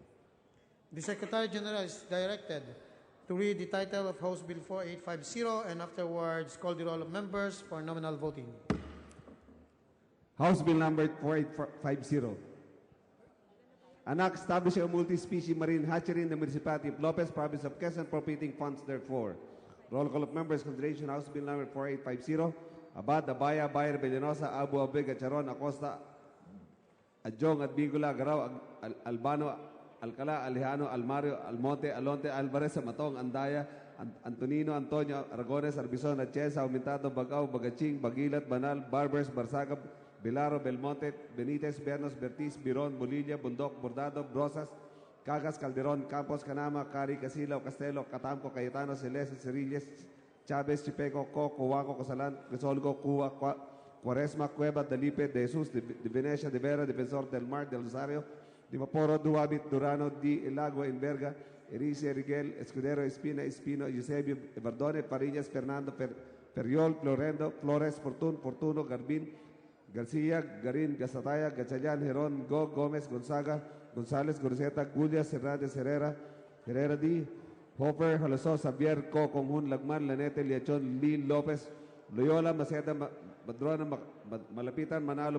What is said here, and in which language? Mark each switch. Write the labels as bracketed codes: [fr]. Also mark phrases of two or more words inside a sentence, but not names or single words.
[en] The Secretary General is directed to read the title of House Bill 4850 and afterwards call the roll of members for nominal voting. House Bill number 4850. An act establishing a multi-species marine hatchery in the municipality of Lopez, province of Quezon, appropriating funds therefore. Roll call of members, consideration House Bill number 4850. Abad, Abaya, Bayer, Bellanosa, Abu Abeg, Charon, Acosta, Adjong, Adbigula, Agaraw, Albano, Alcala, Alejano, Almario, Almonte, Alonte, Alvarez, Matong, Andaya, Antonino, Antonio, Aragones, Arbizon, Achesa, Aumentado, Bagao, Bagaching, Bagilat, Banal, Barbers, Barsaga, Bilaro, Belmonte, Benitez, Bernos, Bertiz, Biron, Bolilla, Bundok, Bordado, Brosas, Cagas, Calderon, Campos, Canama, Cari, Casilo, Castelo, Catamco, Cayetano, Celeste, Cerilles, Chavez, Chipeco, Coco, Huaco, Cosalan, Resolgo, Cuba, Cuaresma, Cueva, Dalipe, De Jesus, de Venecia, de Vera, Defensor del Mar, del Rosario, de Vaporo, Duabit, Durano, Di Elago, Enverga, Erice, Rigel, Escudero, Espina, Espino, Eusebio, Verdone, Parillas, Fernando, Periol, Florendo, Flores, Fortuno, Garbin, Garcia, Garin, Gasataya, Gachayan, Heron, Gómez, Gonzaga, González, Gorzeta, Gullias, Hernández, Herrera D, Hopper, Jaloso, Xavier, Co, Conjun, Lagman, Lanete, Liachon, Lee, Lopez, Loyola, Maceta, Madrona, Malapitan, Manalo,